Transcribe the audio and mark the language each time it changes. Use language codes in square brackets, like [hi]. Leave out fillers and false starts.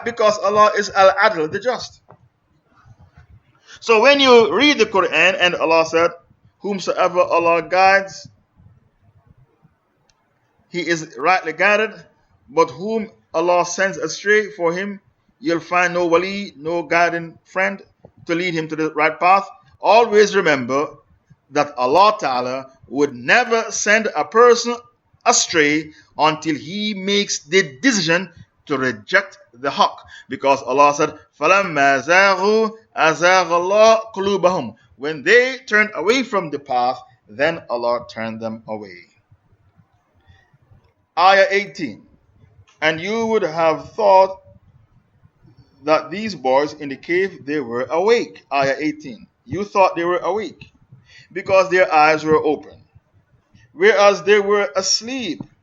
[en] Because Allah is al-adl, the just. So when you read the Qur'an and Allah said, whomsoever Allah guides, he is rightly guided, but whom Allah sends astray, for him you'll find no wali, no guiding friend to lead him to the right path. Always remember that Allah Ta'ala would never send a person astray until he makes the decision to reject the haqq. [ar] Because Allah said, فَلَمَّا زَاغُوا أَزَاغَ اللَّهُ قُلُوبَهُمْ. [en] When they turned away from the path, then Allah turned them away. Ayah 18. And you would have thought that these boys in the cave, they were awake. Ayah 18. You thought they were awake because their eyes were open, whereas they were asleep.